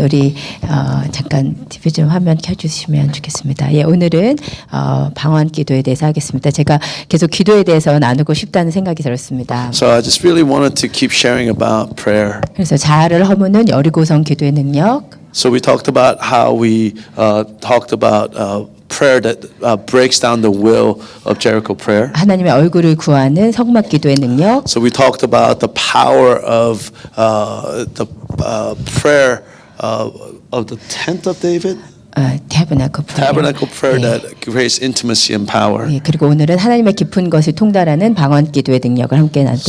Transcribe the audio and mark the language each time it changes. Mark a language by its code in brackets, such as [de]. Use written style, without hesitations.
[ko] 우리 잠깐 TV 좀 화면 켜주시면 좋겠습니다. 예, 오늘은 방언 기도에 대해서 하겠습니다. 제가 계속 기도에 대해서 나누고 싶다는 생각이 들었습니다. [en] So I just really wanted to keep sharing about prayer. [ko] 그래서 자아를 허무는 여리고성 기도의 능력. [en] So we talked about how we talked about prayer that breaks down the will of Jericho prayer. [ko] 하나님의 얼굴을 구하는 성막 기도의 능력. [en] So we talked about the power of the prayer of the tent of David. 타버나클 프레이어. Tabernacle prayer that creates intimacy and power. [ko] 예, 그리고 오늘은 하나님의 깊은 것을 통달하는 방언 기도의 능력을 함께 나누도록